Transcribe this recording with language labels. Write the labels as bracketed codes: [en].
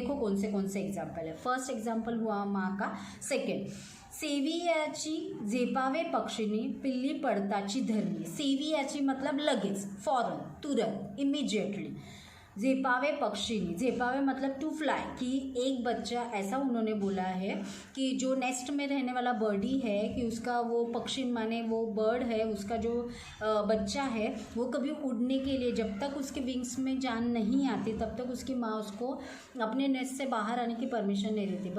[hi] देखो कौन से एग्जाम्पल है। फर्स्ट एग्जाम्पल हुआ माँ का। [mr] सेकेंड, सेवियाची झेपावे पक्षिणी पिल्ली पडताची धरली। [hi] सेवियाची मतलब लगेच, फौरन, तुरंत, इमीडिएटली। झेपावे पक्षिणी, झेपावे मतलब टू फ्लाई, कि एक बच्चा, ऐसा उन्होंने बोला है कि जो नेस्ट में रहने वाला बर्डी है, कि उसका वो पक्षी माने वो बर्ड है, उसका जो बच्चा है वो कभी उड़ने के लिए, जब तक उसके विंग्स में जान नहीं आती तब तक उसकी माँ उसको अपने नेस्ट से बाहर आने की परमिशन नहीं देती।